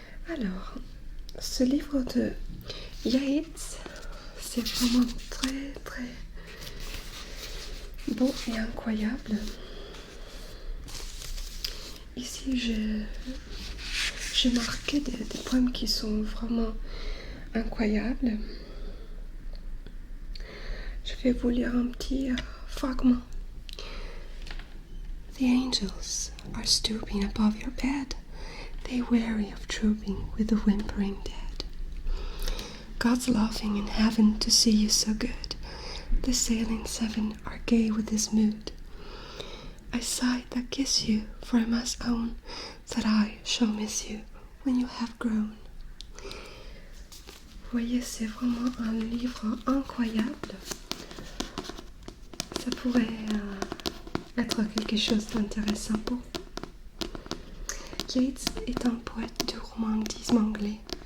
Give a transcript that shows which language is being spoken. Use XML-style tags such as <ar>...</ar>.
<fr>Alors, ce livre de Yeats, c'est vraiment très très beau et incroyable. Ici, j'ai marqué des poèmes qui sont vraiment incroyables. Je vais vous lire un petit fragment.</fr> <en>The angels are stooping above your bed. They weary of trooping with the whimpering dead. God's laughing in heaven to see you so good. The sailing seven are gay with his mood. I sigh that kiss you, for I must own that I shall miss you when you have grown.</en> <fr>Vous voyez, c'est vraiment un livre incroyable. Ça pourrait être quelque chose d'intéressant pour vous. Yeats est un poète du roman romantisme anglais.</fr>